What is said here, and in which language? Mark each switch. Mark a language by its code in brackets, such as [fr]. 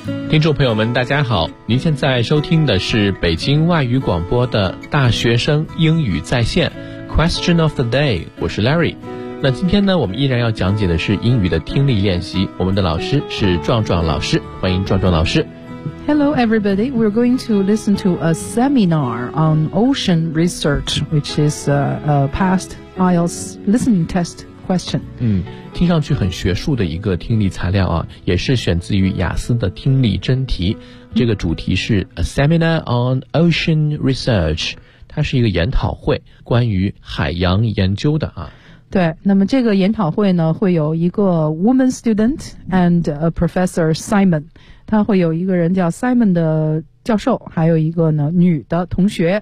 [zh] 听众朋友们，大家好，您现在收听的是北京外语广播的大学生英语在线 Question of the day， 我是 Larry。那今天呢，我们依然要讲解的是英语的听力练习，我们的老师是壮壮老师，欢迎壮壮老师。 [en] Hello everybody, we're going to listen to a seminar on ocean research, which is a past IELTS listening test question. [zh] 嗯，听上去很学术的一个听力材料啊，也是选自于雅思的听力真题。这个主题是 [en] A Seminar on Ocean Research， [zh] 它是一个研讨会，关于海洋研究的啊。对，那么这个研讨会呢，会有一个 [en] woman student and a professor Simon， [zh] 他会有一个人叫 Simon 的教授，还有一个呢女的同学，